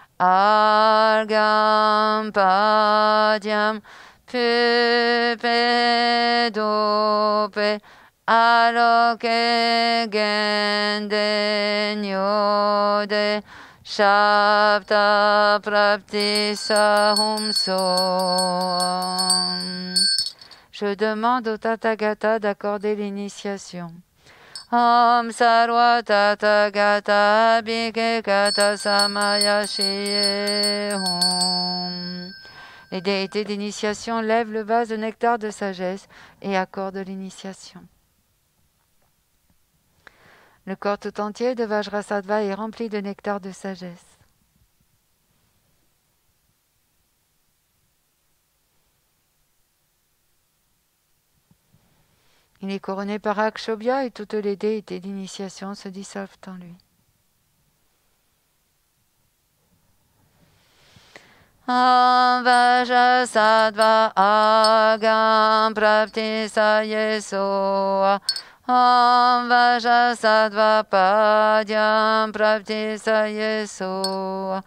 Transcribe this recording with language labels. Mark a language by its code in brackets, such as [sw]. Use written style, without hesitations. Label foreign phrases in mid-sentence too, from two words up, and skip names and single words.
[sa] अर्घं पाद्यं पुष्पे धूपे आलोके गन्धे नैवेद्ये शब्द प्राप्ति सहूं सों. [fr] Je demande au Tathagata d'accorder l'initiation. [sa] ॐ सर्व तथागत अभिषेकत समय श्रिये हूं. [fr] Les déités d'initiation lèvent le vase de nectar de sagesse et accordent l'initiation. Le corps tout entier de Vajrasattva est rempli de nectar de sagesse. Il est couronné par Akshobhya et toutes les déités d'initiation se dissolvent en lui. [sa] ॐ वज्रसत्त्व अर्घं प्राप्ति सये स्वाहा. ॐ वज्रसत्त्व पाद्यं प्राप्ति सये स्वाहा.